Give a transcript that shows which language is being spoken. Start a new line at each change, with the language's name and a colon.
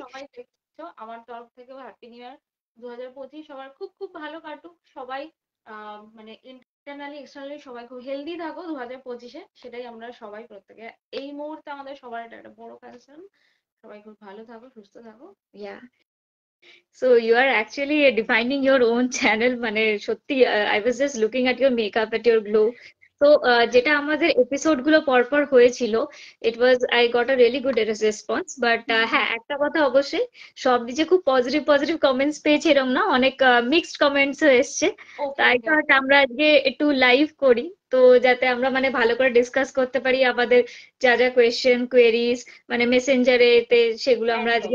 Bangla: সবাই দেখছো আমার তরফ থেকেও হ্যাপি নিউ ইয়ার 2025 সবার খুব খুব ভালো কাটুক সবাই মানে ইন্টারনালি এক্সটার্নালি সবাই খুব হেলদি থাকো 2025-এ সেটাই আমরা সবাই প্রত্যেকে এই মুহূর্তে আমাদের সবার এটা একটা বড় কনসার্ন সবাই খুব ভালো থাকো সুস্থ থাকো.
English: Yeah. So you are actually defining your own channel.
Bangla: মানে সত্যি
English: I was just looking at your makeup, at your glow.
Bangla: তো যেটা আমাদের এপিসোড গুলো পরপর হয়েছিল,
English: It was I got a really good response.
Bangla: But হ্যাঁ, একটা কথা অবশ্যই, সব যে খুব পজিটিভ পজিটিভ কমেন্টস পেয়েছি এরকম না, অনেক মিক্সড কমেন্টস এসছে।
English: okay
Bangla: তাই
English: okay
Bangla: তো
English: Okay.
Bangla: আমরা আজকে একটু লাইভ করি, তো যাতে আমরা মানে ভালো করে ডিসকাস করতে পারি আমাদের যা যা কোয়েশ্চেন কোয়েরিজ মানে মেসেঞ্জারে এতে, সেগুলো আমরা আজকে